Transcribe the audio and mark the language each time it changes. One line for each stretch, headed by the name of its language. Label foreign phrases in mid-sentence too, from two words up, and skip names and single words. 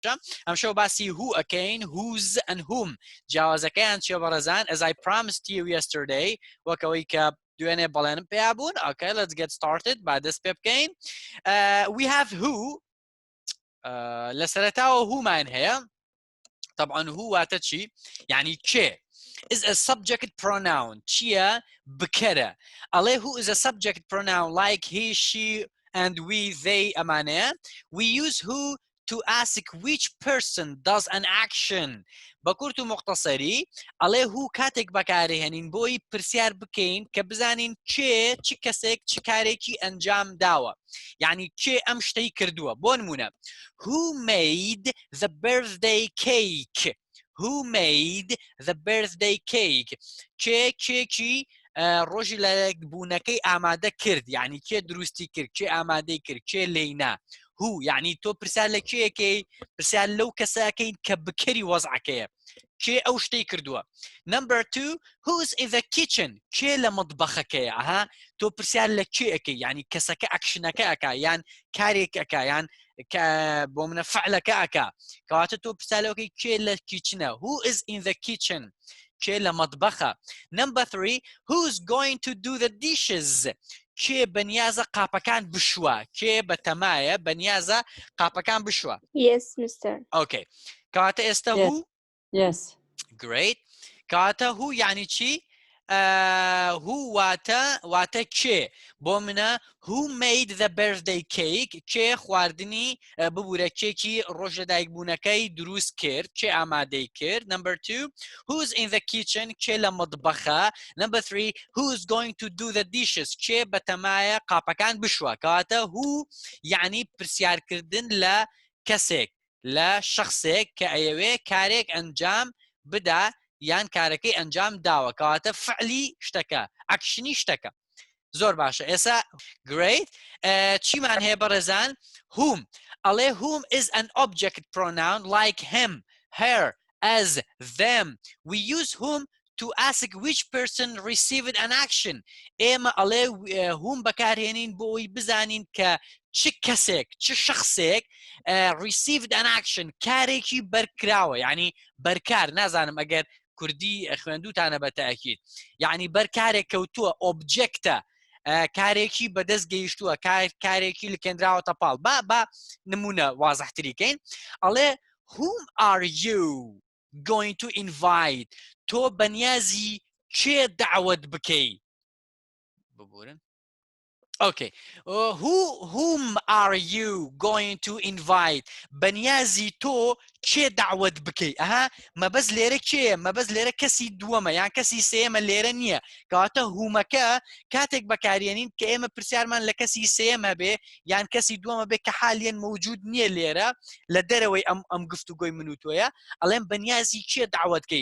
English: I'm sure باسی who again, whose and whom
Central Kurdish: جیاوازەکەیان چیە بەڕێزان
English: as I promised you yesterday
Central Kurdish: وەکەوەی کە دوێنێ بەڵێنم پێیا بوون.
English: Okay, let's get started by this pep game. We have who
Central Kurdish: لەسەرەتاوە whoمان هەیە. طبعا who واتە چی؟ يعني چێ
English: is a subject pronoun.
Central Kurdish: چیە؟ بکەرە.
English: ئەڵێ who is a subject pronoun like he, she and we, they ئەمانەیە. We use who to ask which person does an action.
Central Kurdish: بەکورت و مختصری ئەڵێ who کاتێک بەکارهێنین بۆی پرسیار بکەین کە بزانین چێ چ کەسێک چ کارێکی ئەنجام داوە. یعنی چێ ئەم شتەی کردووە. بۆ نمونە
English: who made the birthday cake. Who made the birthday cake.
Central Kurdish: چێکی ڕۆژی لەبوونەکەی ئامادە کرد. یعنی کێ دروستی کرد، کێ ئامادەی کرد، کێ لێینا. هو یعنی تۆ پرسیار لە کێیەکەی، پرسیار لەو کەسەکەین کە بکەری وەزعەکەیە، کێ ئەو شتەی کردووە.
English: Number 2 who's in the kitchen.
Central Kurdish: کێ لە مەطبەخەکەیە. ئەها تۆ پرسیار لە کێیەکەی، یعنی کەسەکە ئەکشنەکە ئەکا یان کارێک ئەکا یان بۆ منە فعلەکە ئەکا. کەواتە تۆ پرسیار لەوەکەی کێ لە کیچنە.
English: Who is in the kitchen.
Central Kurdish: کێ لە مەطبەخە.
English: Number 3 who's going to do the dishes.
Central Kurdish: کێ بەنیازە قاپەکان بشووە. کێ بەتەمایە بەنیازە قاپەکان بشووە.
English: Yes, Mr.
Central Kurdish: Okay. کەواتە ئێستا who.
English: Yes. Great.
Central Kurdish: کەواتە who یعنی چی؟ who واتە کێ. بۆ منە
English: who made the birthday cake.
Central Kurdish: کێ خواردنی ببوورە کێکی ڕۆژ لە دایکبوونەکەی دروست کرد، کێ ئامادەی کرد.
English: Number 2 who's in the kitchen.
Central Kurdish: کێ لە مەطبەخە.
English: Number 3 who's going to do the dishes.
Central Kurdish: کێ بەتەمایە قاپەکان بشووە. کەواتە who یعنی پرسیارکردن لە کەسێک، لە شخصێک کە ئەیەوێ کارێک ئەنجام بدا یان کارەکەی ئەنجام داوە. کەواتە فعلی شتەکە، ئەکشنی شتەکە. زۆر باشە. ئێستا great. چیمان هەیە بەڕێزان؟ whom.
English: ئەڵێ whom is an object pronoun like him, her, as, them. We use whom to ask which person received an action.
Central Kurdish: ئێمە ئەڵێ whom بەکارهێنین بۆی بزانین کە چ کەسێک چ شخصێک
English: received an action
Central Kurdish: کارێکی بەرکراوە. یعنی بەرکار. نازانم ئەگەر کوردی خوێندووتانە بە تاکید. یعنی بەرکارێک کەوتووە ئۆبجێکتە، کارێکی بەدەست گەیشتووە، کارێکی لکێنراوەتە پاڵ. با نمونە وازەحتریکەین. ئەڵێ
English: whom are you going to invite.
Central Kurdish: تۆ بەنیازی کێ دعوت بکەی. ببورن.
English: Okay. Whom are you going to invite.
Central Kurdish: بەنیازی تۆ کێ دعوت بکەی. ئەها مەبەز لێرە کێیە؟ مەبەز لێرە کەسی دووەمە یان کەسی سێمە لێرە نییە. کەواتە هومەکە کاتێک بەکارێنین کە ئێمە پرسیارمان لە کەسی سێمە بێ یان کەسی دووەمە بێ کە حالیان موجود نییە لێرە لە دەرەوەی ئەم گفتوگۆی من و تۆیە، ئەڵێم بەنیازی کێ دعوتکەی.